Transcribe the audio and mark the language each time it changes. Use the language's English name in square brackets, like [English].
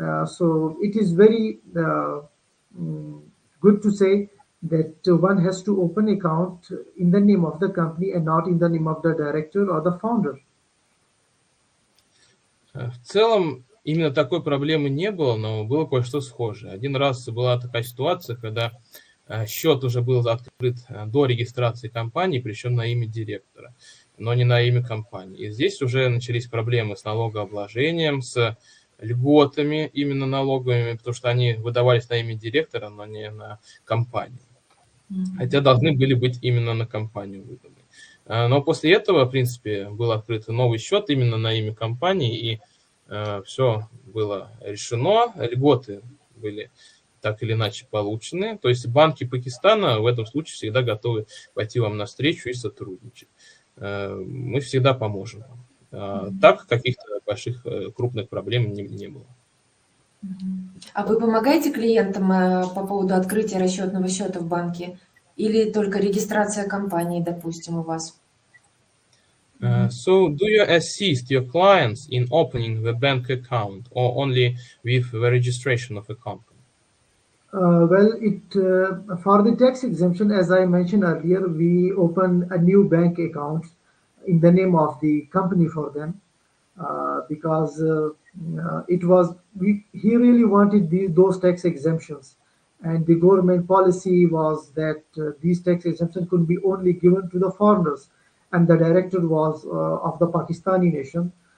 [English] So it is very good to say that one has to open account in the name of the company and not in the name of the director or the founder. [Russian] В целом, именно такой проблемы не было, но было кое-что схожее. Один раз была такая ситуация, когда счет уже был открыт до регистрации компании, причем на имя директора, но не на имя компании. И здесь уже начались проблемы с налогообложением, с льготами именно налоговыми, потому что они выдавались на имя директора, но не на компанию. Хотя должны были быть именно на компанию выданы. Но после этого, в принципе, был открыт новый счет именно на имя компании, и все было решено, льготы были так или иначе получены. То есть банки Пакистана в этом случае всегда готовы пойти вам навстречу и сотрудничать. Мы всегда поможем. Так каких-то больших крупных проблем не было. А вы помогаете клиентам по поводу открытия расчетного счета в банке? Или только регистрация компании, допустим, у вас? [English] So, do you assist your clients in opening the bank account or only with the registration of a company? Well, for the tax exemption, as I mentioned earlier, we open a new bank account in the name of the company for them because he really wanted those tax exemptions, and the government policy was that these tax exemptions could be only given to the foreigners, and the director was of the Pakistani nation.